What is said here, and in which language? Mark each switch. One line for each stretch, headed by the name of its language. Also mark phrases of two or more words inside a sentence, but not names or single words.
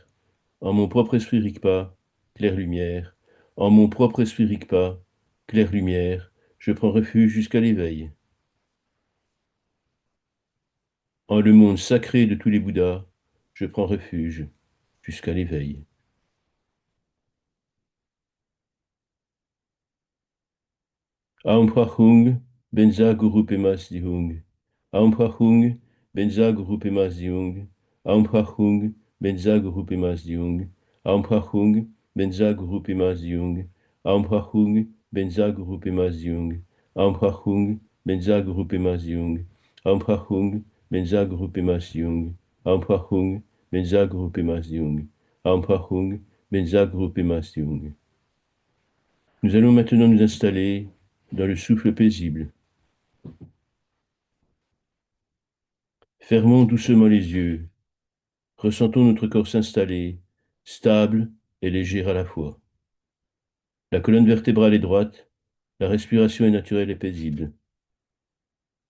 French: En mon propre esprit Rigpa, claire lumière. En mon propre esprit Rigpa, claire lumière. Je prends refuge jusqu'à l'éveil. En le monde sacré de tous les Bouddhas, je prends refuge jusqu'à l'éveil.
Sanskrit: Aum Prachung, Benza Guru Pemas Dihung. Aum Prachung, Benza Guru Pemas Dihung. Aum Prachung, Benza Guru Pemas Dihung. Aum Prachung, Benza Guru Pemas Dihung. Aum Prachung, Benza Guru Pemas Dihung. Aum Prachung, Benza Guru Pemas Dihung. Aum Prachung, Benza Guru Pemas Dihung. Aum Prachung, Benza Guru Pemas Dihung. Aum Prachung, Benza Guru Pemas Dihung.
French: Nous allons maintenant nous installer dans le souffle paisible. Fermons doucement les yeux. Ressentons notre corps s'installer, stable et léger à la fois. La colonne vertébrale est droite, la respiration est naturelle et paisible.